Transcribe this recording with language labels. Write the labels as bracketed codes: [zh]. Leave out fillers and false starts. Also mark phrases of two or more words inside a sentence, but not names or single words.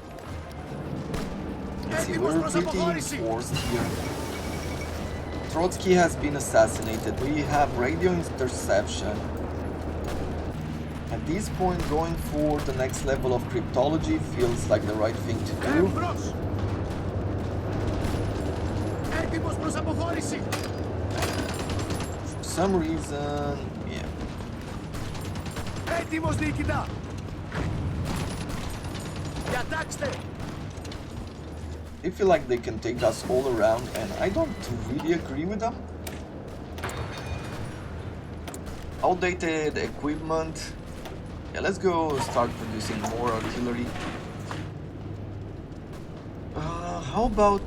[en] Let's see, we're pretty reinforced here. Trotsky has been assassinated. We have radio interception. At this point, going for the next level of cryptology feels like the right thing to do. [el] Εμπρός. Έτοιμος προς αποχώρηση. [en] For some reason, yeah. [el] Έτοιμος διοικητά. Διατάξτε. [en] They feel like they can take us all around, and I don't really agree with them. Outdated equipment. Yeah, let's go start producing more artillery. How about...